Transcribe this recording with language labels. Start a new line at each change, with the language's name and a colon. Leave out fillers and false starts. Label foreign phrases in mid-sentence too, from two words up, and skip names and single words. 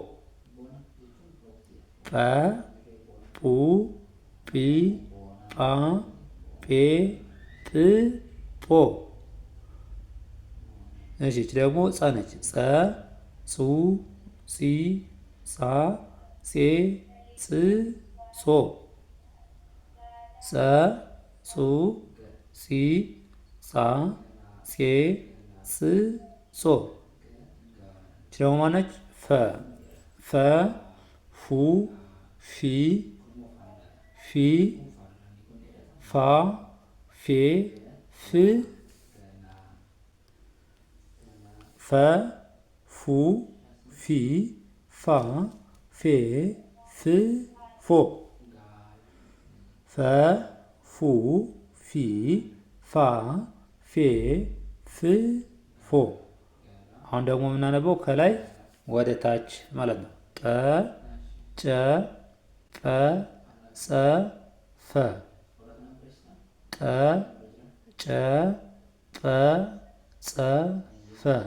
Amharic: ጰ ጱ ጲ ጳ ጴ ጵ ጶ። እሺ እቺ ደግሞ ጸ ነች። ጸ ጹ ጺ ጻ ጼ ጽ ጾ ጸ ጹ ጺ ጻ ጼ ጽ ጾ። እቺ ደግሞ ማነች? ፈ ፈ ፉ ፊ ፊ ፋ ፌ ፍ ፈ ፉ ፊ ፋ ፌ ፍ ፎ ፈ ፉ ፊ ፋ ፌ ፍ ፎ። አሁን ደግሞ የምናነበው ከላይ ወደ ታች ማለት ነው። ጠ ጨ ጰ ጸ ፈ ጠ ጨ ጰ ጸ ፈ